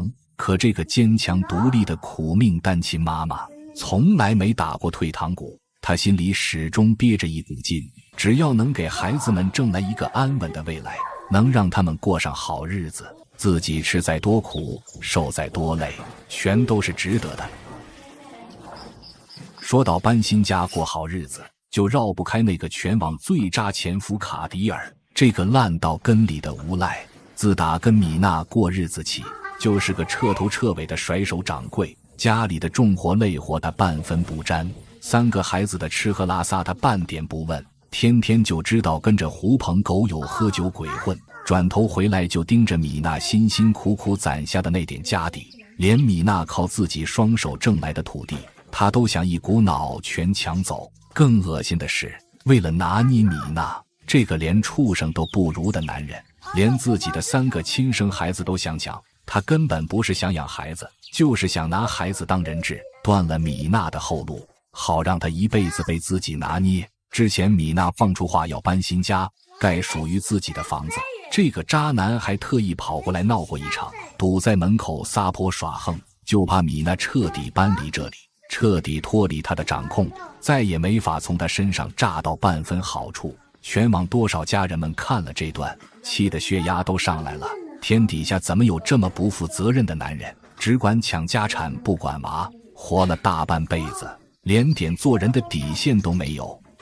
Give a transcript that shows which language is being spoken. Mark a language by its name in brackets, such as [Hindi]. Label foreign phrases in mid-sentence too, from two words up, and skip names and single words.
[Chinese] 可這個堅強獨立的苦命單親媽媽從來沒打過退堂鼓，她心裡始終憋着一股勁，只要能給孩子們掙來一個安穩的未來，能讓他們過上好日子，自己吃再多苦，受再多累，全都是值得的。說到搬新家過好日子，就繞不開那個全網最渣前夫卡迪爾，這個爛到根裡的無賴。自打跟米娜過日子起，就是個徹頭徹尾的甩手掌櫃，家裡的重活累活他半分不沾，3個孩子的吃喝拉撒他半點不問，天天就知道跟着狐朋狗友喝酒鬼混，轉頭回來就盯着米娜辛辛苦苦攢下的那點家底，連米娜靠自己雙手掙來的土地他都想一股腦全搶走。更惡心的是，為了拿捏米娜這個連畜生都不如的男人，連自己的3個親生孩子都想搶。他根本不是想養孩子，就是想拿孩子當人質，斷了米娜的後路，好讓他一輩子被自己拿捏。之前米娜放出話要搬新家，蓋屬於自己的房子，這個渣男還特意跑過來鬧過一場，堵在門口撒潑耍橫，就怕米娜徹底搬離這裡，徹底脫離他的掌控，再也沒法從他身上榨到半分好處。全網多少家人們看了這段，氣得血壓都上來了。天底下怎麼有這麼不負責任的男人，只管搶家產不管娃，活了大半輩子，連點做人的底線都沒有。